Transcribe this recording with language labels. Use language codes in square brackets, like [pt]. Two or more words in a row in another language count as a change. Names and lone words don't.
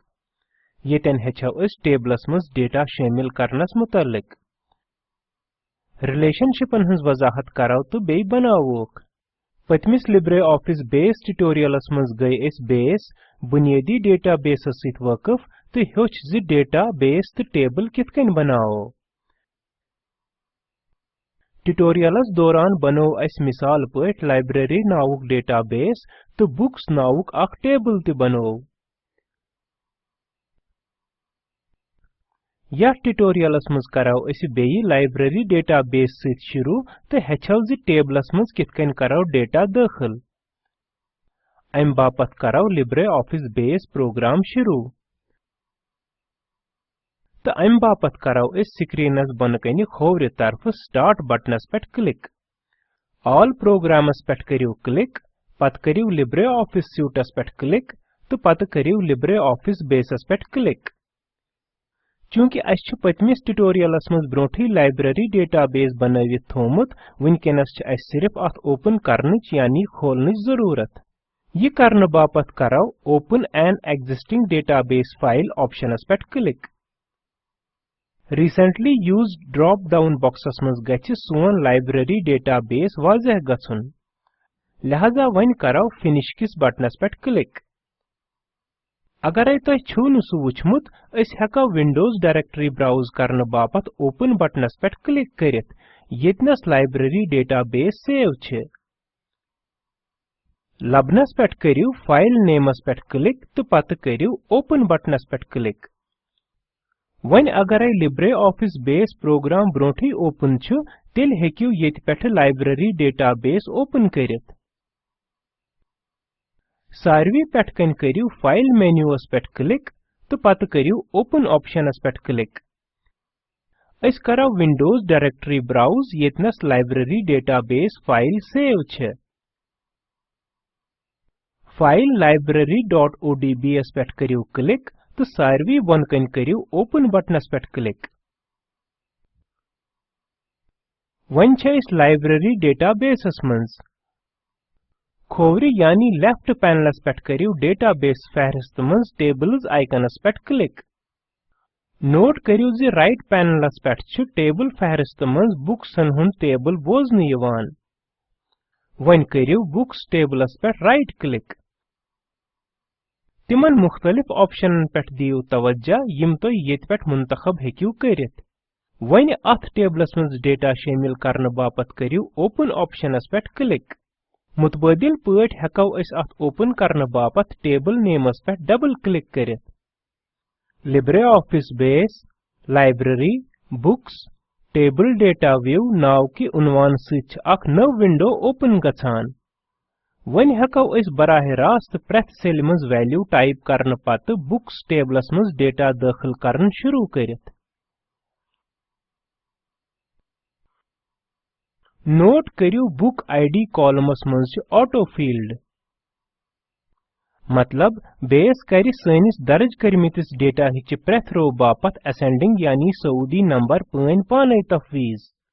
[ks] येतन हेचो अस टेबलस मज डेटा शामिल करनस मुतल्लिक। रिलेशनशिपन हंस वजाहत करो तो बे बनावोक। पतमिस LibreOffice Base ट्यूटोरियलस मज गई अस बेस बुनियादी डेटाबेसस सित वकफ तो हेच जि डेटाबेस तो टेबल किथ कन बनाओ। ट्यूटोरियलस दौरान बनो अस मिसाल पट लाइब्रेरी नाउक डेटाबेस तो बुक्स नाउक अख टेबल ते बनो। यह ट्यूटोरियलस मज करो अस बेयि लाइब्रेरी डेटाबेस सित शुरू तो हेचो जि टेबलस मज किथ कन करो डेटा दाखिल। अम बापत करो LibreOffice Base प्रोग्राम शुरू। तो अम बापत करो इस स्क्रीनस बन कनि खोवरि तरफ [en] start buttons [ks] पेट क्लिक। [en] All programs [ks] पेट करियो क्लिक, पत करियो LibreOffice सूटस पेट क्लिक तो पत करियो LibreOffice Baseस पेट क्लिक। चूंकि अस पतमिस ट्यूटोरियलस मज ब्रोठी लाइब्रेरी डेटाबेस बनवित थोमुत, वनकेनस छ अस सिर्फ अथ ओपन करनच यानी खोलनच जरूरत। ये करने बापत करो [en] Open an existing database file [ks] ऑप्शनस पेट क्लिक। [en] Recently used drop down boxes [ks] मज गछि सोन लाइब्रेरी डेटाबेस वाजह गछुन। लिहाजा वन करो फिनिश किस बटनस पेट क्लिक। अगर तुह छु न सु वुचमुत, अस हेको [en] Windows directory [ks] ब्राउज करने बापत [en] open buttons [ks] पेट क्लिक करित येतनस लाइब्रेरी डेटाबेस सेव छ। लबनस पेट करियो [en] file names [ks] पेट क्लिक तो पत करियो [en] open buttons [ks] पेट क्लिक। वन अगर LibreOffice Base प्रोग्राम ब्रोठी ओपन छु तेल हेकियो येत पेठ लाइब्रेरी डेटाबेस ओपन करित। सारवी पेठ कन करियो [en] file menus [ks] पेठ क्लिक तो पत करियो [en] open options [ks] पेठ क्लिक। अस करो [en] Windows directory [ks] ब्राउज येतनस लाइब्रेरी [en] database file [ks] सेव छ। फाइल library.odbs पेठ करियो क्लिक तो सारवी बन कन करियो [en] open buttons [ks] पेठ क्लिक। वन छ इस लाइब्रेरी डेटाबेसस मज खोवरि यानी [en] left panels [ks] पेठ करियो डेटाबेस फहरिस्त मज [en] tables icons [ks] पेठ क्लिक। नोट करियो जि [en] right panels [ks] पेठ छ टेबल फहरिस्त मज बुक्सन हुन टेबल बोजन यवान। वन करियो बुक्स टेबलस पेठ [en] right click. [ks] तिमन मुख्तलिफ ऑप्शनन पेठ दियो तवज्जा यम तो येत पेठ मुंतखब हेकियो करित। वन अथ टेबलस मज डेटा शामिल करने बापत करियो [en] open options [ks] पेठ क्लिक। मुतबादिल पट हेको अस अथ ओपन करने बापत [en] table names [ks] पेठ [en] double click [ks] करित। LibreOffice Base लाइब्रेरी [en] books table data view [ks] नाव कि उन्वान सित अख नव विंडो ओपन गछान। वन हेको अस बराह रास्त प्रेथ सेल मज वैल्यू टाइप करने पत बुक्स टेबलस मज डेटा दाखिल करन शुरू करित। नोट करियो [en] book ID columns [ks] मज [en] auto field. [ks] मतलब बेस करि सैनिस दर्ज करमितिस डेटा हिच प्रेथ रो बापत असेंडिंग यानी सऊदी नंबर पन पाने तफवीज।